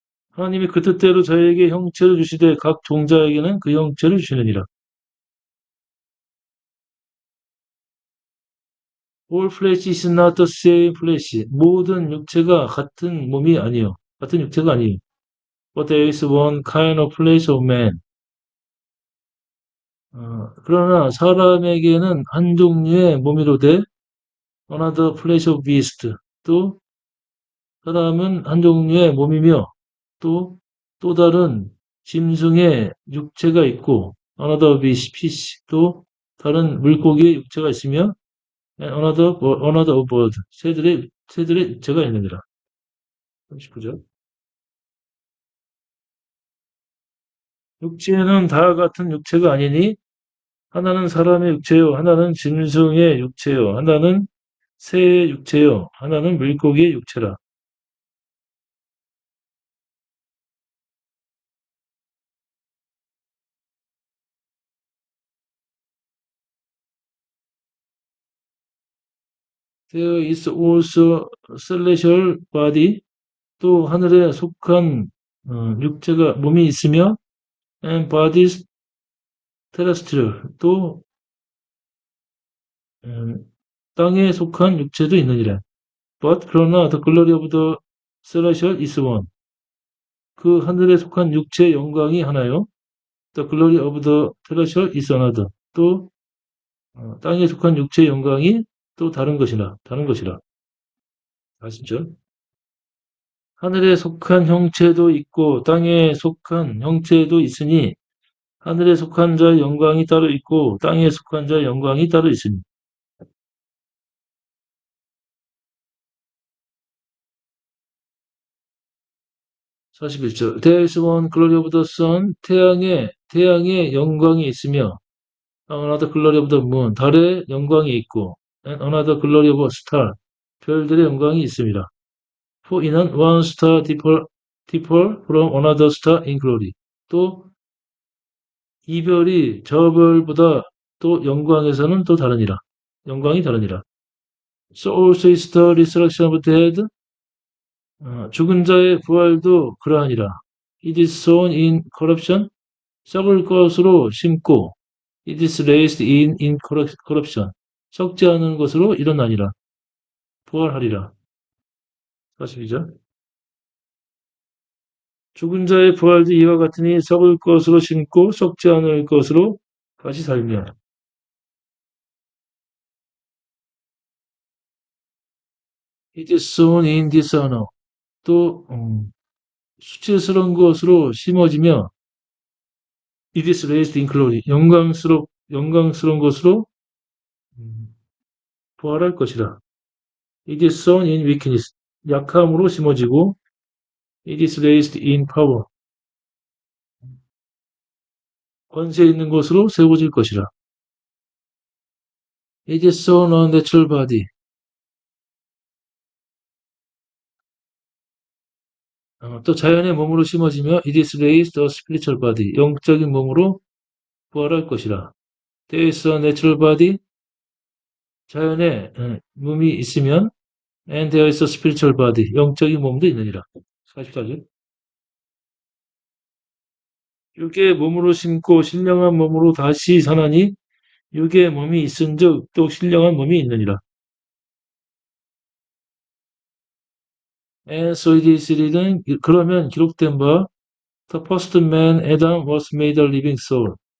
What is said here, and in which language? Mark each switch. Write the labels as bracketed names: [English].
[Korean] 하나님이 그 뜻대로 저에게 형체를 주시되 각 종자에게는 그 형체를 주시느니라. [English] All flesh is not the same flesh. [Korean] 모든 육체가 같은 몸이 아니요. 같은 육체가 아니요. [English] But there is one kind of flesh of man. [Korean] 그러나 사람에게는 한 종류의 몸이로되 [English] another flesh of beast. [Korean] 또 사람은 한 종류의 몸이며 또 다른 짐승의 육체가 있고 [English] another fish. [Korean] 또 다른 물고기의 육체가 있으며 [English] and another bird. [Korean] 새들의 육체가 있느니라. 39절. 육체는 다 같은 육체가 아니니 하나는 사람의 육체요, 하나는 짐승의 육체요, 하나는 새의 육체요, 하나는 물고기의 육체라. [English] There is also celestial body. [Korean] 또 하늘에 속한 몸이 있으며 [English] and bodies terrestrial. [Korean] 또 땅에 속한 육체도 있느니라. [English] But [Korean] 그러나 [English] the glory of the celestial is one. [Korean] 그 하늘에 속한 육체의 영광이 하나요. [English] The glory of the terrestrial is another. [Korean] 또 땅에 속한 육체의 영광이 또 다른 것이라. 아시죠? 하늘에 속한 형체도 있고 땅에 속한 형체도 있으니 하늘에 속한 자의 영광이 따로 있고 땅에 속한 자의 영광이 따로 있으니. 41절. [English] There is one glory of the sun. [Korean] 태양의 영광이 있으며 [English] another glory of the moon. [Korean] 달의 영광이 있고 [English] and another glory of a star. [Korean] 별들의 영광이 있습니다. [English] For [Korean] 이는 [English] one star differ from another star in glory. [Korean] 또 이 별이 저 별보다 또 영광에서는 또 다르니라. 영광이 다르니라. [English] So also is the resurrection of the dead. [Korean] 죽은 자의 부활도 그러하니라. [English] It is sown in corruption. [Korean] 썩을 것으로 심고 [English] it is raised in incorruption. [Korean] 썩지 않은 것으로 일어나니라. 부활하리라. 42절. 죽은 자의 부활도 이와 같으니 썩을 것으로 심고 썩지 않을 것으로 다시 살며. [English] It is sown in dishonor. [Korean] 또 수치스러운 것으로 심어지며 [English] it is raised in glory. [Korean] 영광스러운 것으로 부활할 것이라. [English] It is sown in weakness. [Korean] 약함으로 심어지고 [English] it is raised in power. [Korean] 권세 있는 것으로 세워질 것이라. [English] It is sown on natural body. [Korean] 또 자연의 몸으로 심어지며 [English] it is raised a spiritual body. [Korean] 영적인 몸으로 부활할 것이라. [English] There is a natural body. [Korean] 자연의 몸이 있으면 [English] and there is a spiritual body. [Korean] 영적인 몸도 있느니라. 44절. 육의 몸으로 심고 신령한 몸으로 다시 사나니 육의 몸이 있은즉 또 신령한 몸이 있느니라. [English] And so it is written, [Korean] 그러면 기록된 바 [English] The first man Adam was made a living soul.